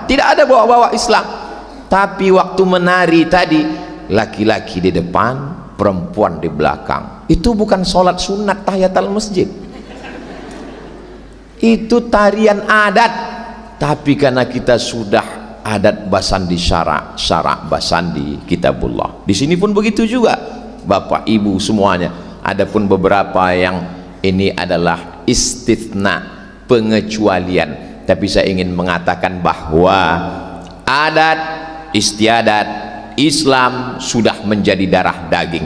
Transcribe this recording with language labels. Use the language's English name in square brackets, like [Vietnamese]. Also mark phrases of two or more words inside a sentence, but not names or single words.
[Indonesian] Tidak ada bawa-bawa Islam. Tapi waktu menari tadi, laki-laki di depan, perempuan di belakang. Itu bukan sholat sunat tahiyatul masjid. Itu tarian adat. Tapi karena kita sudah [Minangkabau] adat basandi syarak, syarak basandi kitabullah. [Indonesian] Di sini pun begitu juga, Bapak Ibu semuanya. Adapun beberapa yang ini adalah istitsna, pengecualian. Tapi saya ingin mengatakan bahwa adat istiadat Islam sudah menjadi darah daging.